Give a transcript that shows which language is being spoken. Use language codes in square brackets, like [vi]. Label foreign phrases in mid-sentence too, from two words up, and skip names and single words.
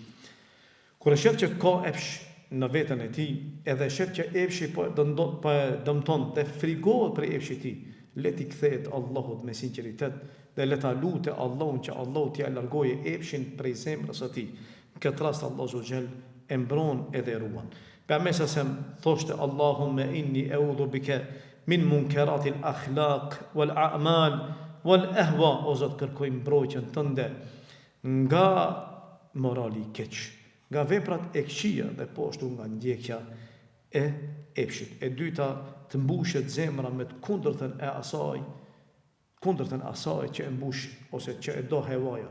[sq] Kur e shef që ka epsh në veten e tij, edhe shef që epshi po dëmton dhe frigohet për epshin e tij, le t'i kthehet Allahut me sinqeritet dhe le ta lutë Allahun që Allahu t'i largojë epshin prej zemrës së tij. Në këtë rast Allahu subhanahu e mbron edhe e ruan. Pejgamberi sa thoshte [ar] اللهم إني أعوذ بك من منكرات الأخلاق والأعمال والأهواء, [sq] o Zot kërkoj mbrojtjen tënde nga morali i keq, nga veprat e këqija dhe po ashtu nga ndjekja e epshit. E dyta, të mbushet zemra me të kundërtën e asaj që e mbush ose që e do hevaja.